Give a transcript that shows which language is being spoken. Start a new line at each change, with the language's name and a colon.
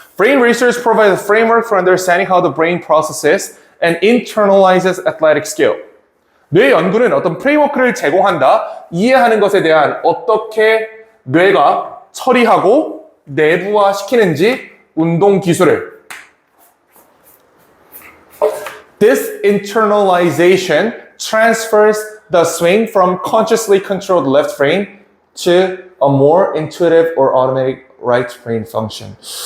English: Brain research provides a framework for understanding how the brain processes and internalizes athletic skill.
Korean: 뇌 연구는 어떤 프레임워크를 제공한다. 이해하는 것에 대한 어떻게 뇌가 처리하고 내부화시키는지 운동 기술을.
English: This internalization transfers the swing from consciously controlled left brain to a more intuitive or automatic right brain function.